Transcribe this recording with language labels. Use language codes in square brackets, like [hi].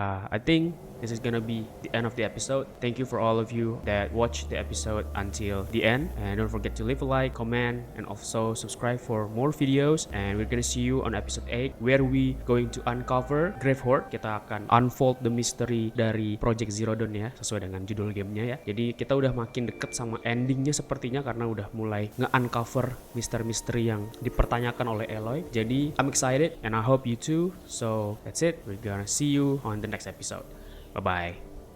[en] I think this is gonna be the end of the episode. Thank you for all of you that watched the episode until the end, and don't forget to leave a like, comment, and also subscribe for more videos. And we're gonna see you on episode 8 where we going to uncover Grave Hoard. [id] Kita akan [en] unfold the mystery [id] dari Project Zero Dawn ya, sesuai dengan judul gamenya ya. Jadi kita udah makin deket sama endingnya sepertinya karena udah mulai nge-uncover misteri-misteri yang dipertanyakan oleh Aloy. Jadi [en] I'm excited and I hope you too. So that's it. We're gonna see you on the next episode. Bye-bye.